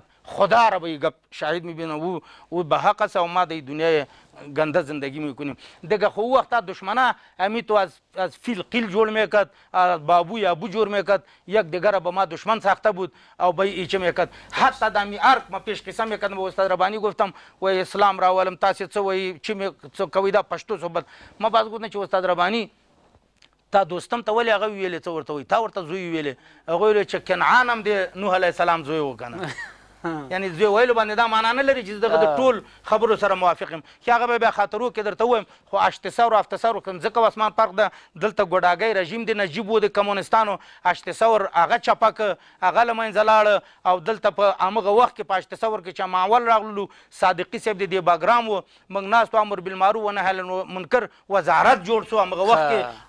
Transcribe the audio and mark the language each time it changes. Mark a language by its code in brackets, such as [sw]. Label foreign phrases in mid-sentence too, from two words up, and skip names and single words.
[fa] خدا را به گپ شاهد میبینم او به حق است و ما در دنیای گنده زندگی میکنیم. دیگه خو وقت دشمنه همی تو از فیل قیل جوړ میکرد، از بابو یا ابو جوړ میکرد، یک دیگر را به ما دشمن ساخته بود او به ایچه میکرد. حتی دمی ارک ما پیش قصه میکردم به استاد ربانی گفتم و اسلام [ps] راولم تاسو څه وایي چې کوي دا پښتو [fa] صحبت. ما باز گفتم [ps] چې استاد ربانی تا دوستم ته ولې هغه ویلې څه ورته وایي، تا ورته زوی ویلې، هغه ویلې چې کنعان هم د نوح علیه السلام زوی و کنه. یعنی زوی ویلو باندې دا معنا نه لري چې دغه د ټول خبرو سره موافق یم چې هغه به بیا خاطرو کې درته ووایم. خو 800 و 700 کوم ځکه اسمان فرق ده، دلته ګوډاګی رژیم د نجیب و د کمونستانو 800 هغه چپه که هغه له منځه لاړه او دلته په همغه وخت کې په 800 کې چې ماول راغللو صادقي صاحب د دې باګرام و موږ ناست و [ar] امر بالمعروف و نهی عن المنکر [ps] وزارت جوړ شو همغه وخت کې.